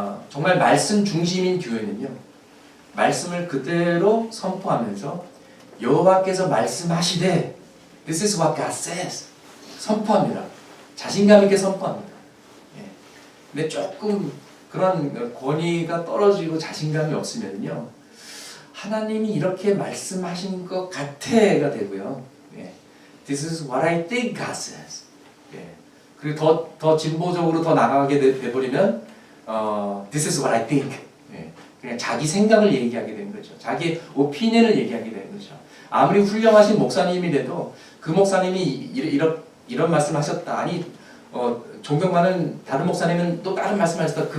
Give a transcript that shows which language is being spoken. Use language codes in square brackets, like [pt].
[ko] 정말 말씀 중심인 교회는요, 말씀을 그대로 선포하면서 여호와께서 말씀하시되 [en] This is what God says [ko] 선포합니다. 자신감 있게 선포합니다. 근데 조금 그런 권위가 떨어지고 자신감이 없으면요, 하나님이 이렇게 말씀하신 것 같아가 되고요. [en] This is what I think God says. [ko] 그리고 더 진보적으로 더 나가게 돼버리면 [en] This is what I think. [ko] 그냥 자기 생각을 얘기하게 되는 거죠. 자기 오피니언을 얘기하게 되는 거죠. 아무리 훌륭하신 목사님이라도 그 목사님이 이런 말씀하셨다. 아니 존경받는 다른 목사님은 또 다른 말씀하셨다.